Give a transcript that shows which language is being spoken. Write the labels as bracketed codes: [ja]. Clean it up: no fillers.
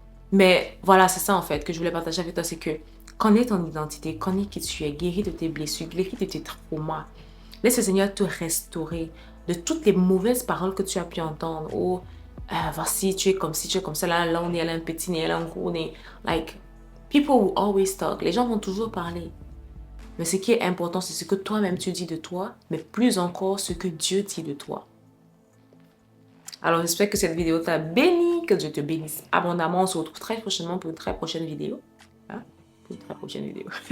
[fr] Mais voilà, c'est ça en fait que je voulais partager avec toi, c'est que connais ton identité, connais qui tu es, guéris de tes blessures, guéris de tes traumas. Laisse le Seigneur te restaurer de toutes les mauvaises paroles que tu as pu entendre. Oh, voici, tu es comme ci, tu es comme ça, là, on est un petit nez, là, un gros nez. [en] Like, people will always talk. [fr] Les gens vont toujours parler. Mais ce qui est important, c'est ce que toi-même tu dis de toi, mais plus encore ce que Dieu dit de toi. Alors, j'espère que cette vidéo t'a béni, que Dieu te bénisse abondamment. On se retrouve très prochainement pour une très prochaine vidéo. Hein? Pour une très prochaine vidéo.